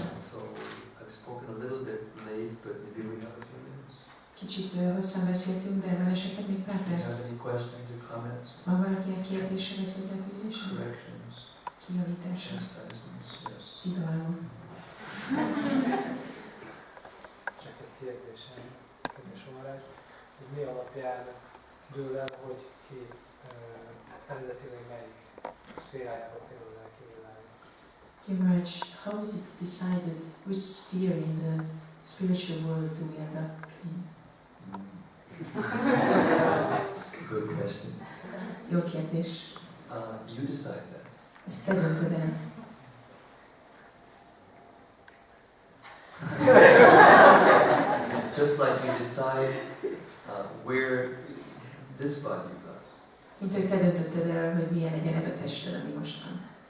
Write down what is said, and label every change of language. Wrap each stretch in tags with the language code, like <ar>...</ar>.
<en>So I've spoken a little bit late, but maybe we have a few minutes.</en> <hu>Kicsit hosszan beszéltünk, de van esetleg még pár</hu> <en>Do you</en> <hu>perc.</hu> <en>have any questions or comments?</en> <hu>Van valakinek kérdése vagy hozzáfűzése?</hu> <en>Corrections?</en> <hu>Kijavítása?</hu> <en>Chastisements? Yes.</en> <hu>Szidalom. Csak egy kérdésem, kedves Maharaj, hogy mi alapján dől el, hogy ki eredetileg melyik szférájába kerül a lelki világba?</hu> <en>Maharaj, how is it decided which sphere in the spiritual world do we end up in? Good question.</en> <hu>Jó kérdés.</hu> <en>You decide that.</en> <hu>Ezt te döntöd el.</hu> <en>Just like you decide where this body goes.</en> <hu>Mint hogy te döntötted el, hogy milyen legyen ez a tested, ami most van.</hu>